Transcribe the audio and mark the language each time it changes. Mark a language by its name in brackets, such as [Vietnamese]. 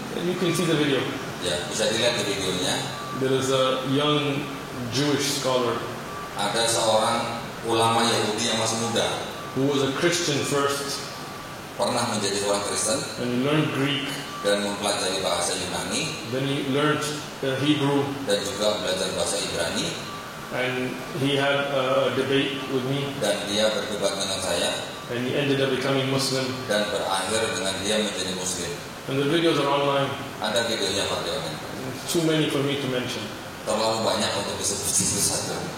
[English] And you can see the video. [Indonesian] Ya, bisa dilihat di videonya. [English] There is a young Jewish scholar [Indonesian] Ada seorang ulama Yahudi yang masih muda, [English] who was a Christian first [Indonesian] pernah menjadi seorang Kristen [English] and he learned Greek. [Indonesian] dan mempelajari bahasa Yunani [English] Then he learned Hebrew, [Indonesian] dan juga belajar bahasa Ibrani, [English] and he had a debate with me, [Indonesian] dan dia berdebat dengan saya [English] and he ended up becoming Muslim. [Indonesian] dan berakhir dengan dia menjadi Muslim. [English] And the videos are online. [Indonesian] Ada videonya Pak Dewan. [English] It's too many for me to mention. [Indonesian] Terlalu banyak untuk disebut satu.